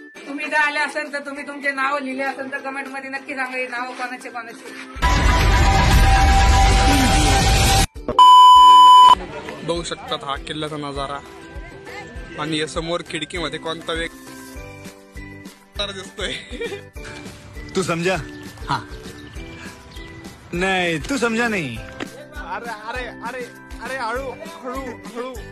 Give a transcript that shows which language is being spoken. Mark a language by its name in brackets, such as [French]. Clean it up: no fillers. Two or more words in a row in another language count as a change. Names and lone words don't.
[Marathi] तुम्ही इथं आले असेल तर तुम्ही तुमचे नाव लिहिले असेल तर कमेंट मध्ये नक्की सांगा ही नाव कोणाचे कोणाचे. बघू शकतात हा किल्ल्याचा नजारा आणि या समोर खिडकीमध्ये कोणता व्यक्ती दिसतोय. [Hindi] तू समझा? हाँ. नहीं तू समझा नहीं. [Marathi] अरे अरे अरे अरे हळू हळू हळू.